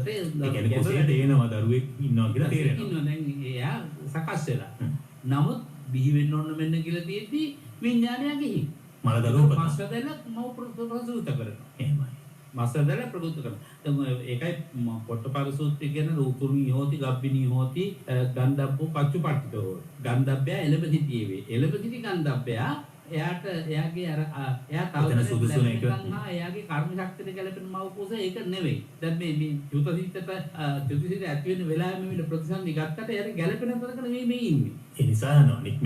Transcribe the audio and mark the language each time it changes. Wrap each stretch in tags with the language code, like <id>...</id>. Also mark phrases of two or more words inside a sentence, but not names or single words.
<si>ඒ කියන්නේ කුසයට එනවා දරුවෙක් ඉන්නවා කියලා තේරෙනවා. ඉන්නවා දැන් එයා සකස් වෙලා. නමුත් බිහි වෙන්න ඕන මෙන්න කියලා තියෙද්දි විඥානය ගිහින් මල දරුවෝ මාසදල මව ප්‍රසූත කරනවා. එහෙමයි. මාසදල ප්‍රසූත කරනවා. දැන් ඒකයි පොට්ටපාද සූත්‍රය කියන</si> <pi>රූතුණී හෝති ගබ්බිනී හෝති ගන්ධබ්බෝ පච්චුපට්ඨිතෝ.</pi> <si>ගන්ධබ්බය එළඹ සිටියේ වේ. එළඹ සිටි ගන්ධබ්බය එයාට එයාගේ අර එයා තව සුදුසු එයාගේ කර්ම ශක්තියට ගැලපෙන මව කුස ඒක නෙවෙයි. දැන් මේ චුතසිත ඇති වෙන වෙලාවෙම මෙන්න ප්‍රතිසන්දි ගත්තට එයාට ගැලපෙන තැනක නෙවෙයි මේ ඉන්නේ. ඒ නිසා යනවා නික්මෙන්.</si>